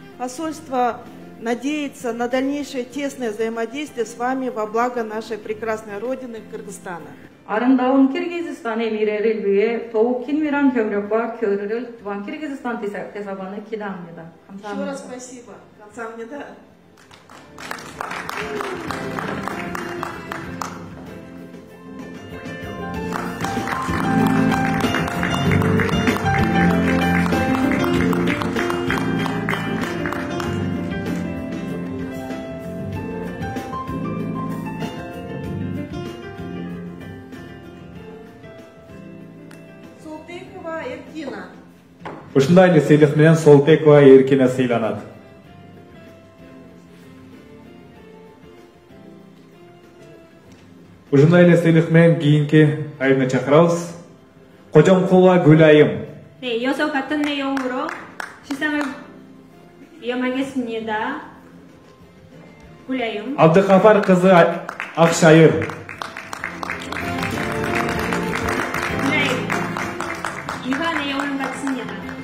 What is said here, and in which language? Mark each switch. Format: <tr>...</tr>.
<ru>Посольство надеется на дальнейшее тесное взаимодействие с вами во благо нашей прекрасной родины Кыргызстана.</ru> <ko>아름다운 키르기즈스탄의 미래를 위해 더욱 긴밀한 협력과 교류를 중앙 키르기즈스탄 대사관을 기대합니다. 감사합니다.</ko> <ru>Еще раз спасибо.</ru> <ko>감사합니다.</ko> <ky>Солтекова Эркина. Ушундай эле сыйлык менен Солтекова Эркина сыйланат. Ушундай эле сыйлык менен кийинки айымды чакырабыз. Кожомкулова Гүлайым.</ky> <ko>네, 이어서 같은 내용으로 시상을 이어가겠습니다. 굴라임.</ko> <ky>Абдыкафар кызы Акшайыр.</ky> <ko>굴라임. 이와 내용은 같습니다.</ko>